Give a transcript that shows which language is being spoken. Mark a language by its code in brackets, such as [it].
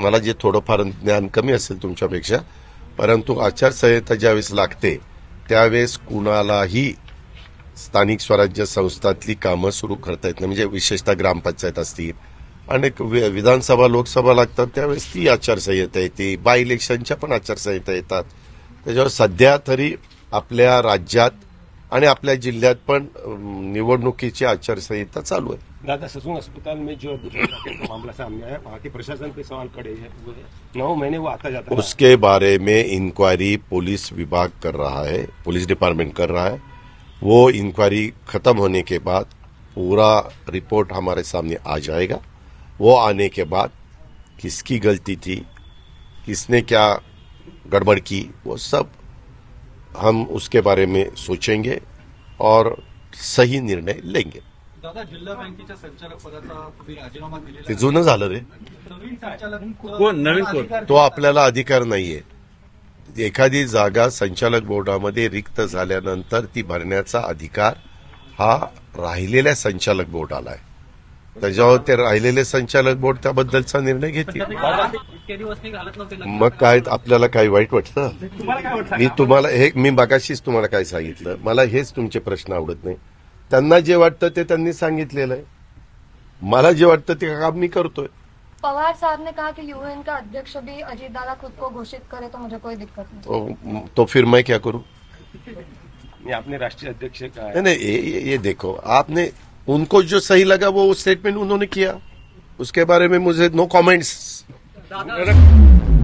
[mr] मला जे थोडंफार ज्ञान कमी असेल तुमच्यापेक्षा, परंतु आचारसंहिता ज्यावेळेस लागते त्यावेळेस कुणालाही स्थानिक स्वराज्य संस्थातली कामं सुरू करता येत नाही, म्हणजे विशेषतः ग्रामपंचायत असतील, अनेक विधानसभा लोकसभा लागतात त्यावेळेस ती आचारसंहिता येते, बाय इलेक्शनच्या पण आचारसंहिता येतात। त्याच्यावर सध्या तरी आपल्या राज्यात आणि आपल्या जिल्ह्यात पण निवडणुकीची आचारसंहिता चालू है। [hi] दादा, ससून अस्पताल में जो मामला सामने आया, वहाँ के प्रशासन पे सवाल खड़े हैं, 9 महीने वो आता जाता है। उसके बारे में इंक्वायरी पुलिस विभाग कर रहा है, पुलिस डिपार्टमेंट कर रहा है। वो इंक्वायरी खत्म होने के बाद पूरा रिपोर्ट हमारे सामने आ जाएगा। वो आने के बाद किसकी गलती थी, किसने क्या गड़बड़ की, वो सब हम उसके बारे में सोचेंगे और सही निर्णय लेंगे। [mr] दादा, जिल्हा बँकेच्या संचालक पदाचा तुम्ही राजीनामा दिलेला ते जुनं झालं रे, नवीन संचालक नवीन कोण तो आपल्याला अधिकार नाहीये। एखादी जागा संचालक बोर्डामध्ये रिक्त झाल्यानंतर ती भरण्याचा अधिकार हा राहिलेल्या संचालक बोर्डाला आहे। त्याच्यावर ते राहिलेले संचालक बोर्ड त्याबद्दलचा निर्णय घेतील। मग काय आपल्याला काही वाईट वाटतं? मी तुम्हाला मी मगाशीच तुम्हाला काय सांगितलं, मला हेच तुमचे प्रश्न आवडत नाही। त्यांना जे वाटतं ते त्यांनी सांगितलेलं आहे, मला जे वाटतं ते काम मी करतोय। [hi] पवार साहब ने कहा कि यूएन का अध्यक्ष भी अजीत दादा खुद को घोषित करे तो मुझे कोई दिक्कत नहीं। तो फिर मैं क्या करूं? ये आपने राष्ट्रीय अध्यक्ष का नहीं नहीं ये देखो, आपने उनको जो सही लगा वो स्टेटमेंट उन्होंने किया, उसके बारे में मुझे नो कमेंट्स।